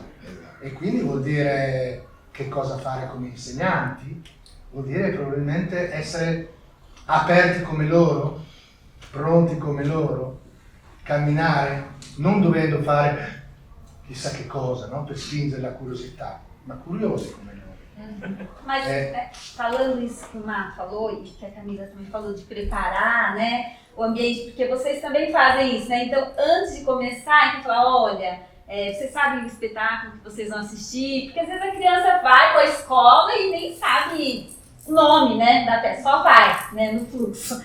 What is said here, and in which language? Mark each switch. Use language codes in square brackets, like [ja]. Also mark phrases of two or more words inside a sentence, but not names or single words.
[it] E quindi vuol dire che cosa fare come insegnanti, vuol dire probabilmente essere aperti come loro, pronti come loro, camminare, non dovendo fare chissà che cosa, no? Per spingere la curiosità, ma curiosi come loro. [pt] Mas falando isso que o Mar falou e que a Camila também falou de preparar, né, o ambiente, porque vocês também fazem isso, né? Então, antes de começar, então falar, olha, vocês sabem o espetáculo que vocês vão assistir, porque às vezes a criança vai para a escola e nem sabe o nome, né, da peça, só vai, né, no fluxo.